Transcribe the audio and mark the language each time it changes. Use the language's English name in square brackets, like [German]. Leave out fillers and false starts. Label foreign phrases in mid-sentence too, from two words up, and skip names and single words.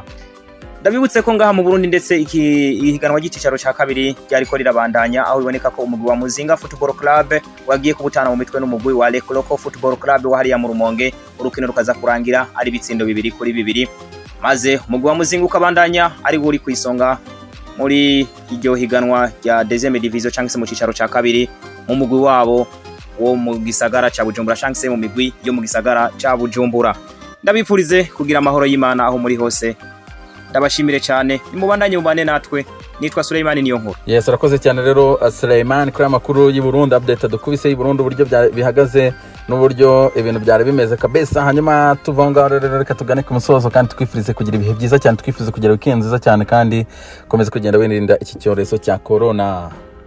[Rundi] Ndabibutse ko ngaha mu Burundi ndetse ihiganwa ry'icicaro ca kabiri ryariko rirabandanya, aho biboneka ko umugwi wa Muzinga Football Club wagiye kubutana mu mitwe n'umugwi wa Le Coloco Football Club wa hariya mu Rumonge, urukino rukaza kurangira ari bitsindo 2-2, maze umugwi wa Muzinga ukabandanya ari uri kwisonga muri iryo higanwa rya [French] deuxième division [Rundi] cyangwa se mu cicaro ca kabiri mu mugwi wabo wo mu gisagara ca Bujumbura cyangwa se mu migwi yo mu gisagara ca Bujumbura. Ndabipfurize kugira amahoro y'Imana aho muri hose. Ndabashimire cyane, nimubandanye mubane natwe. Nitwa Suleiman Niyonkuru. Yes, arakoze cyane rero Suleiman kuri amakuru y'u Burundi, update dukubise y'u Burundi uburyo bihagaze n'uburyo ibintu byari bimeze kabisa. Hanyuma tuvanga rero reka tugane ku musozo kandi twifurize kugira ibihe byiza cyane, twifurize kugira weekend nziza cyane kandi komeza kugenda wirinda iki cyorezo cya corona.